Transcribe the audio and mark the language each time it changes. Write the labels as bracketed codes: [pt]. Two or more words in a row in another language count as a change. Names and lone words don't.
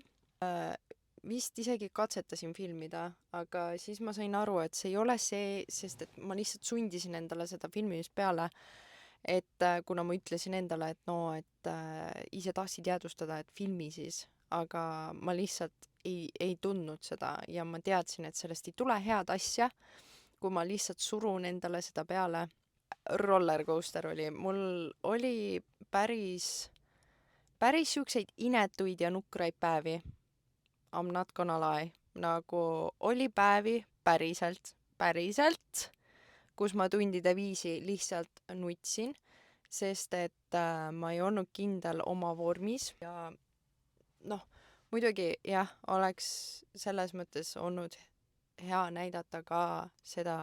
[et] Vist isegi katsetasin filmida, aga siis ma sain aru, et see ei ole see, sest et ma lihtsalt sundisin endale seda filmimist peale, et kuna ma ütlesin endale, et no, et ise tahtsid jäädvustada, et filmi siis, aga ma lihtsalt ei tundnud seda ja ma teadsin, et sellest ei tule head asja, kui ma lihtsalt surun endale seda peale. Rollercoaster oli. Mul oli päris siukseid inetuid ja nukraid päevi. [en] I'm not gonna lie. [et] Nagu oli päevi päriselt, kus ma tundide viisi lihtsalt nutsin, sest et ma ei olnud kindel oma vormis ja noh, muidugi jah, oleks selles mõttes olnud hea näidata ka seda,